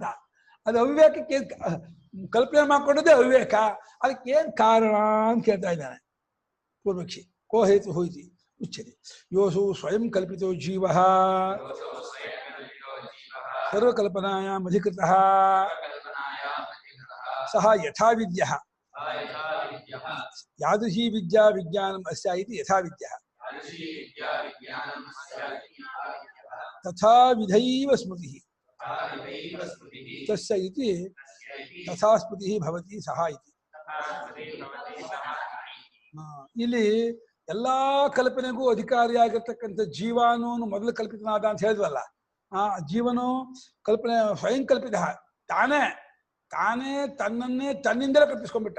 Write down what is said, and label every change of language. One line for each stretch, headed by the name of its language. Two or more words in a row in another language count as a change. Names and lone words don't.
Kannada: ಅದು ಅವಿವೇಕಕ್ಕೆ ಕಲ್ಪನೆ ಮಾಡ್ಕೊಂಡದ್ದೇ ಅವಿವೇಕ. ಅದಕ್ಕೇನ್ ಕಾರಣ ಅಂತ ಕೇಳ್ತಾ ಇದ್ದಾನೆ ಪೂರ್ವಕ್ಷಿ.
Sanskrit: ಕೋ ಹೇತು ಹೋಯ್ತಿ ಉಚ್ಯತೆ. ಯೋಸು ಸ್ವಯಂ ಕಲ್ಪಿತೋ ಜೀವ ಸರ್ವಕಲ್ಪನಾಯಾಂ ಅಧಿಕೃತಃ ಸಹ ಯಥಾ ವಿದ್ಯಃ ಯಾದೃಶೀ ವಿದ್ಯಾ ವಿಜ್ಞಾನಂ ಅಸ್ಯ ಇತಿ ಯಥಾ ವಿದ್ಯಃ ತಥಾ ವಿಧೈವ ಸ್ಮೃತಿಃ ತಸ್ಯ ಇತಿ ತಥಾ ಸ್ಮೃತಿಃ ಭವತಿ ಸಹ ಇತಿ.
Kannada: ಇಲ್ಲಿ ಎಲ್ಲಾ ಕಲ್ಪನೆಗೂ ಅಧಿಕಾರಿಯಾಗಿರ್ತಕ್ಕಂಥ ಜೀವಾನು ಮೊದಲು ಕಲ್ಪಿತನಾದ ಅಂತ ಹೇಳಿದ್ವಲ್ಲ. ಆ ಜೀವನು ಕಲ್ಪನೆ ಸ್ವಯಂ ಕಲ್ಪಿತ, ತಾನೇ ತನ್ನನ್ನೇ ತನ್ನಿಂದಲೇ ಕಲ್ಪಿಸ್ಕೊಂಡ್ಬಿಟ್ಟ.